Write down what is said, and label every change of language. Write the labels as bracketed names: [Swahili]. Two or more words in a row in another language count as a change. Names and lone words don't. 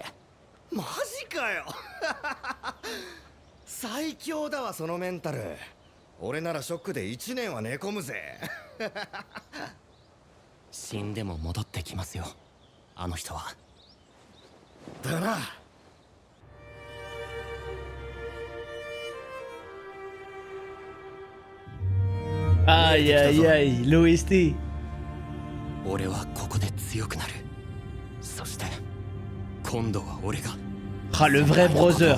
[Japanese] マジかよ最強だわそのメンタル。俺ならショックで1年は寝込むぜ死んでも戻ってきますよ、あの人は。だな。 [French] Aïe aïe aïe, l'OST. [Japanese] 俺はここで強くなる。そして今度は俺が。 [French] Ah, le vrai brother.